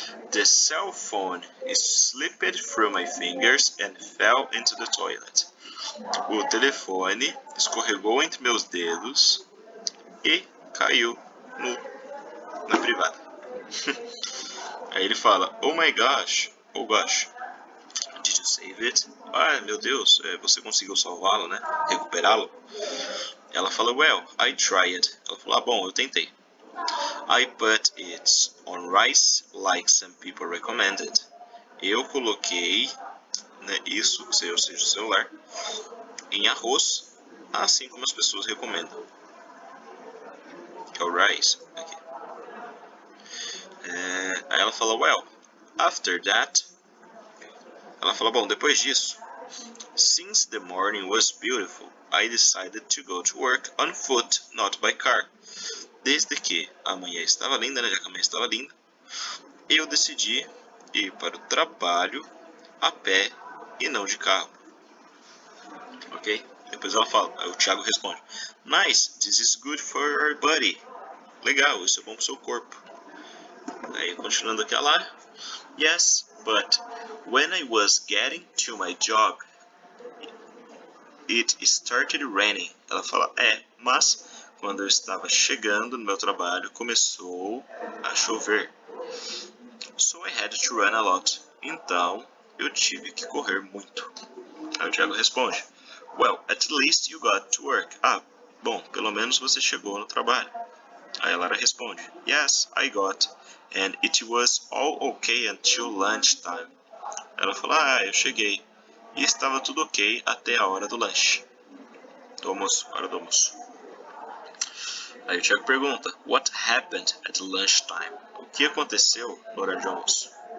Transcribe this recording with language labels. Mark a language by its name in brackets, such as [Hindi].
[English] The cell phone slipped through my fingers and fell into the toilet. [Portuguese] O telefone escorregou entre meus dedos e caiu na privada. Aí ele fala, [English] oh my gosh, oh gosh, did you save it? [Portuguese] Ah, meu Deus, você conseguiu salvá-lo, né? Recuperá-lo? Ela fala, [English] well, I tried. [Portuguese] Ela falou, bom, eu tentei. [English] I put it on rice like some people recommended. [Portuguese] Eu coloquei, né, isso, ou seja, o celular, em arroz, assim como as pessoas recomendam. Que é o rice. Aqui. Aí ela fala, [English] well, after that, [Portuguese] ela fala, bom, depois disso, [English] since the morning was beautiful, I decided to go to work on foot, not by car. [Portuguese] Desde que a manhã estava linda, né, já que a manhã estava linda, eu decidi ir para o trabalho a pé e não de carro. Ok? Depois ela fala, aí o Thiago responde, [English] nice, this is good for your body. [Portuguese] Legal, isso é bom para o seu corpo. Aí continuando aqui a [English] Lara, yes, but when I was getting to my job, it started raining. [Portuguese] Ela fala, mas quando eu estava chegando no meu trabalho, começou a chover. [English] So I had to run a lot. [Portuguese] Então, eu tive que correr muito. Aí o Thiago responde, [English] well, at least you got to work. [Portuguese] Ah, bom, pelo menos você chegou no trabalho. Aí a Lara responde, [English] yes, I got. And it was all okay until lunchtime. [Portuguese] Ela fala, eu cheguei. E estava tudo ok até a hora do lanche. Do almoço, hora do almoço. Aí o Thiago pergunta, [English] what happened at lunchtime? [Portuguese] O que aconteceu no horário de almoço?